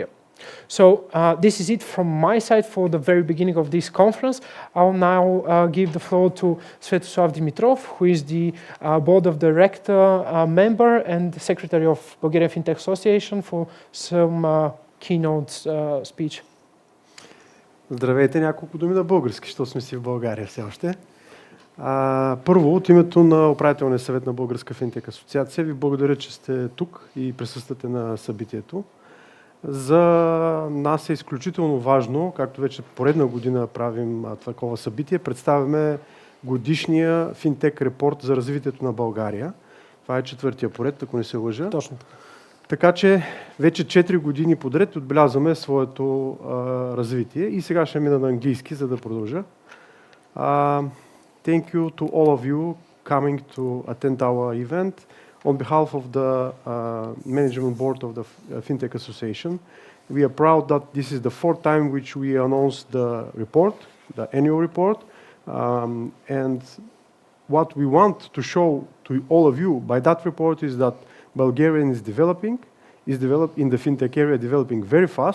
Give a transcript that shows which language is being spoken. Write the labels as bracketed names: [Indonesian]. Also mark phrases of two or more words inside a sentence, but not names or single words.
[English] So this is it from my side for the very beginning of this conference. I'll now give the floor to Svetoslav Dimitrov, who is the Board of Director member and Secretary of Bulgarian Fintech Association, for some keynote speech. [Bulgarian] Здравейте, няколко думи на български, защото сме си в България все още. Първо, от името на управителния съвет на Българска Финтек Асоциация ви благодаря, че сте тук и присъствате на събитието. За нас е изключително важно, както вече поредна година правим такова събитие, представяме годишния Fintech Report за развитието на България. Това е четвъртия поред, ако не се лъжа. Точно. Така че вече 4 години подред отбелязваме своето развитие и сега ще мина на английски, за да продължа. [English] Thank you to all of you coming to attend our event. On behalf of the management board of the Fintech Association, we are proud that this is the fourth time which we announced the report, the annual report, and what we want to show to all of you by that report is that Bulgaria is developing in the fintech area, developing very fast.